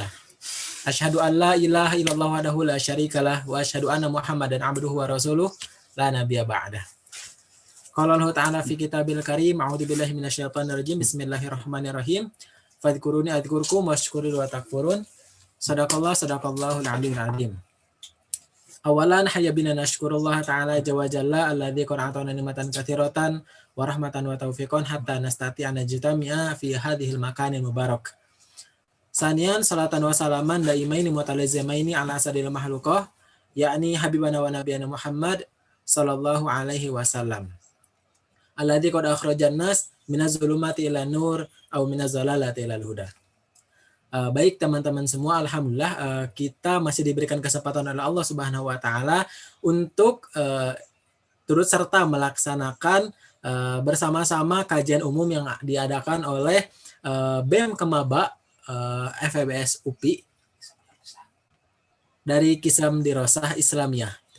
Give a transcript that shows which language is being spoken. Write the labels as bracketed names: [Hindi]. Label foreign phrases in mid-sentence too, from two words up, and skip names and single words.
[Arabic] أشهد أن لا إله إلا الله وحده لا شريك له وأشهد أن محمدا عبده ورسوله لا نبي بعده. قال الله تعالى في كتابه الكريم أعوذ بالله من الشيطان الرجيم. بسم الله الرحمن الرحيم فاذكروني أذكركم واشكروا لي ولا تكفرون. صدق الله العلي العظيم. أولا هيا بنا نشكر الله تعالى جل وعلا الذي قد آتانا نعمة كثيرة ورحمة وتوفيقا حتى نستطيع نجتمع في هذا المكان المبارك. ثانيا صلاة وسلاما دائمين متلازمين على أشرف المخلوقات يعني حبيبنا ونبينا محمد صلى الله عليه وسلم. الذي قد أخرج الناس من الظلمات إلى النور أو من الضلالة إلى الهدى. [Indonesian] Baik teman-teman semua, alhamdulillah kita masih diberikan kesempatan oleh Allah [Arabic] سبحانه وتعالى [Indonesian] untuk turut serta melaksanakan bersama-sama kajian umum yang diadakan oleh BEM Kemaba FEBS UPI dari Kisam Dirosah Islamiyah.